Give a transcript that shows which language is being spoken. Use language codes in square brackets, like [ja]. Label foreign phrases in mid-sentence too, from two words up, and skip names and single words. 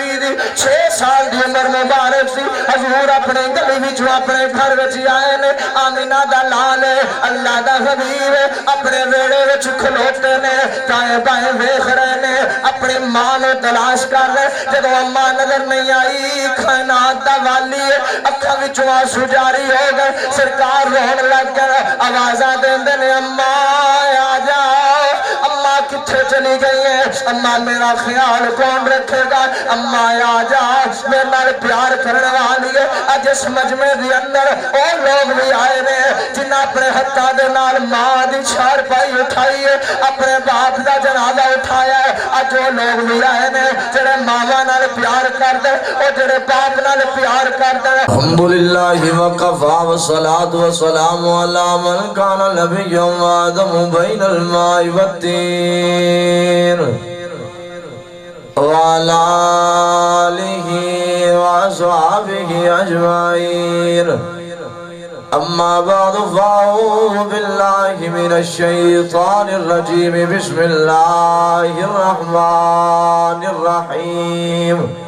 [pa] دی 6 سال دی عمر مبارک سی حضور اپنے گلی وچوں اپنے گھر وچ آئے نے آمینہ دا لال اللہ دا حبیب اپنے ویڑے وچ کھلوتے نے دائیں بائیں ویکھ رہے نے اپنی ماں نو تلاش کر رہے جدوں اماں نظر نہیں آئی کائنات دا والی اکھاں وچوں آنسو جاری ہو گئے سرکار رون لگ گئے آوازاں دیندے نے اماں آ جاؤ اماں کتھے چلی گئی ہے [ur] اماں میرا خیال کون رکھے گا [pa] اماں آ جا میرے نال پیار کرنے والی ہے اج اس مجمع دے اندر او لوگ بھی آئے نے جنہاں اپنے ہتھاں دے نال ماں دی چھار پائی اٹھائی ہے اپنے باپ دا جنازہ اٹھایا ہے اج وہ لوگ بھی آئے نے جڑے ماواں نال پیار کردے او جڑے باپ نال پیار کردے [ar] الحمدللہ وقفا والصلاة والسلام علی من کان نبی آدم بین الماء والطین وعلى آله وأصحابه أجمعين أما بعد فأعوذ بالله من الشيطان الرجيم بسم الله الرحمن الرحيم